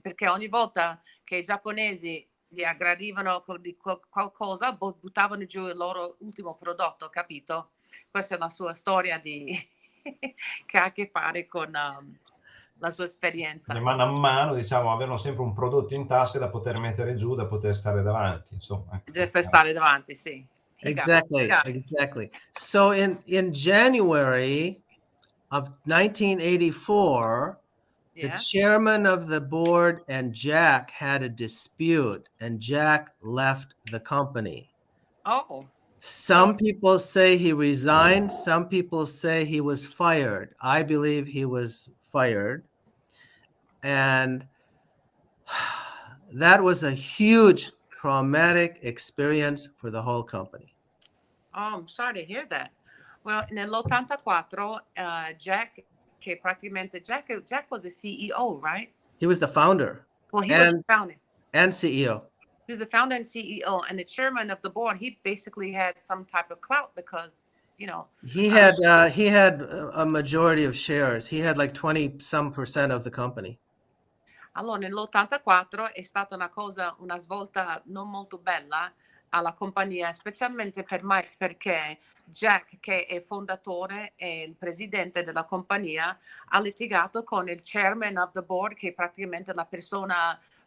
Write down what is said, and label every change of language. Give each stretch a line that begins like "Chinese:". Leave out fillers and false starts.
Italian: Perché ogni volta che i giapponesi li aggredivano di qualcosa, buttavano giù il loro ultimo prodotto, capito? Questa è la sua storia che ha a che fare con la sua esperienza. Di mano a mano, diciamo, avevano sempre un prodotto in tasca da poter mettere giù, da poter stare davanti, insomma. Per stare davanti, sì.
English: Exactly. So in January of 1984, the chairman of the board and Jack had a dispute, and Jack left the company. Oh. Some people say he resigned. Some people say he was fired. I believe he was fired. And that was a huge traumatic experience for the whole company. Oh, I'm sorry to hear that. Well, nell'84, Jack was a CEO, right? He was the founder. Well, he was the founder. And CEO. He was the founder and CEO, and the chairman of the board. He basically had some type of clout because, he had a majority of shares. He had like 20% of the company.
Italian: Allora, nell'84 è stata una svolta non molto bella alla compagnia, specialmente per Mike, perché Jack, che è fondatore e il presidente della compagnia, ha litigato con il chairman of the board, che è praticamente la persona